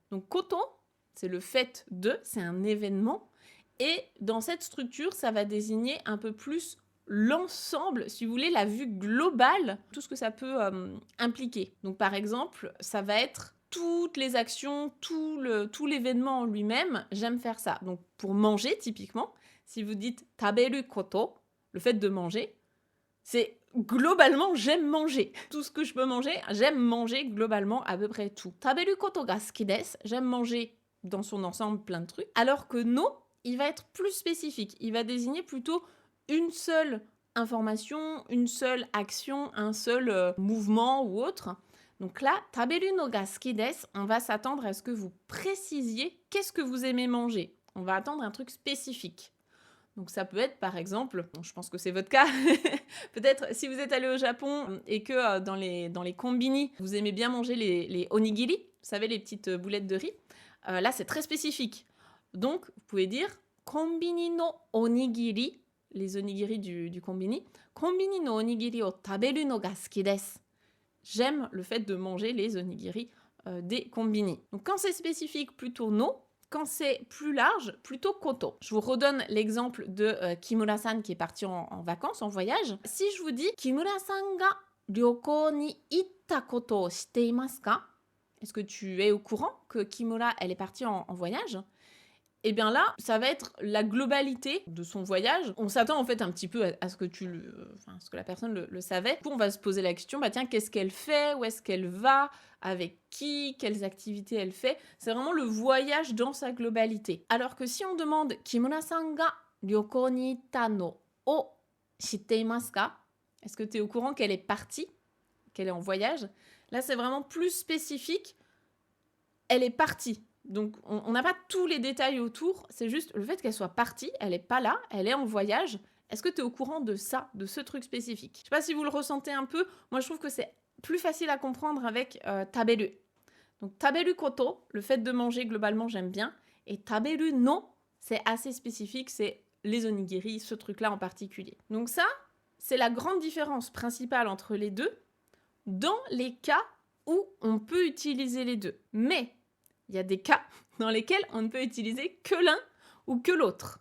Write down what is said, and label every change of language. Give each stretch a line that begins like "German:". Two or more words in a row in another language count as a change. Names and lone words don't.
French: Donc koto, c'est le fait de, c'est un événement, et dans cette structure, ça va désigner un peu plus l'ensemble, si vous voulez, la vue globale, tout ce que ça peut impliquer. Donc par exemple, ça va être toutes les actions, tout l'événement en lui-même, j'aime faire ça. Donc pour manger, typiquement, si vous dites
Japanese: taberu koto,
French: le fait de manger, c'est globalement j'aime manger. Tout ce que je peux manger, j'aime manger globalement à peu près tout.
Japanese: Taberu koto ga suki desu,
French: j'aime manger dans son ensemble plein de trucs. Alors que no, il va être plus spécifique. Il va désigner plutôt une seule information, une seule action, un seul mouvement ou autre. Donc là,
Japanese: taberu no ga suki desu,
French: on va s'attendre à ce que vous précisiez qu'est-ce que vous aimez manger. On va attendre un truc spécifique. Donc ça peut être par exemple, je pense que c'est votre cas, peut-être si vous êtes allé au Japon et que dans les kombini, vous aimez bien manger les onigiri, vous savez les petites boulettes de riz, là c'est très spécifique. Donc vous pouvez dire
Japanese: kombini no onigiri,
French: les onigiri du kombini,
Japanese: kombini no onigiri o taberu no ga suki desu.
French: J'aime le fait de manger les onigiri des kombini. Donc quand c'est spécifique, plutôt no. Quand c'est plus large, plutôt koto. Je vous redonne l'exemple de Kimura-san qui est parti en vacances, en voyage. Si je vous dis
Japanese: Kimura-san ga ryoko ni itta koto o shite imasu ka?
French: Est-ce que tu es au courant que Kimura, elle est partie en voyage? Et bien là, ça va être la globalité de son voyage. On s'attend en fait un petit peu à ce que ce que la personne le savait. Du coup, on va se poser la question, bah tiens, qu'est-ce qu'elle fait? Où est-ce qu'elle va? Avec qui? Quelles activités elle fait? C'est vraiment le voyage dans sa globalité. Alors que si on demande
Japanese: Kimura-san ga ryoko ni itta no o shite imasu ka?
French: Est-ce que tu es au courant qu'elle est partie? Qu'elle est en voyage? Là, c'est vraiment plus spécifique. Elle est partie. Donc, on n'a pas tous les détails autour, c'est juste le fait qu'elle soit partie, elle n'est pas là, elle est en voyage. Est-ce que tu es au courant de ça, de ce truc spécifique? Je ne sais pas si vous le ressentez un peu, moi je trouve que c'est plus facile à comprendre avec taberu. Donc
Japanese: taberu koto,
French: le fait de manger globalement j'aime bien, et
Japanese: taberu no,
French: c'est assez spécifique, c'est les onigiri, ce truc-là en particulier. Donc ça, c'est la grande différence principale entre les deux, dans les cas où on peut utiliser les deux. Mais il y a des cas dans lesquels on ne peut utiliser que l'un ou que l'autre.